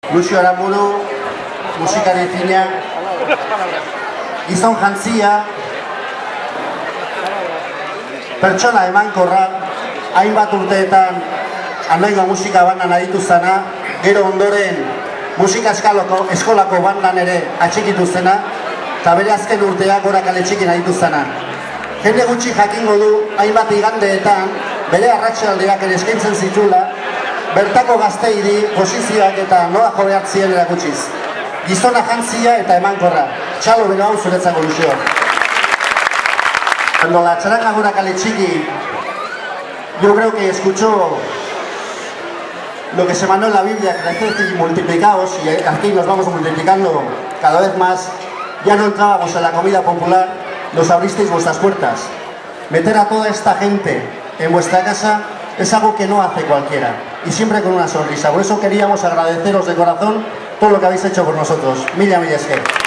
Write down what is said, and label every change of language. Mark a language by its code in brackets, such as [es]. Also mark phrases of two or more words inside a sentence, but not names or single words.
[eu] Lucio Aramburu, musikari fina, gizon jantzia, pertsona emankorra, hainbat urteetan Andoaingo musika bandan aditu zena, gero ondoren musika eskolako bandan ere atxikitu zena, eta bere azken urteak gora kale txikin aditu zena. Jende gutxi jakingo du, hainbat igandeetan, bere arratsaldeak ere eskaintzen zitula, bertako gazteidi posizioak eta nola jo behar ziren erakutsiz. Gizona jantzia eta emankorra. Txalo bero hau zuretzako, Lucio. [es] Cuando la charanga gora kale txiki, yo creo que escuchó lo que se mandó en la Biblia, crecer y multiplicaos, y aquí nos vamos multiplicando cada vez más. Ya no entrábamos en la comida popular, nos abristeis vuestras puertas. Meter a toda esta gente en vuestra casa es algo que no hace cualquiera, y siempre con una sonrisa. Por eso queríamos agradeceros de corazón todo lo que habéis hecho por nosotros. [eu] Mila esker.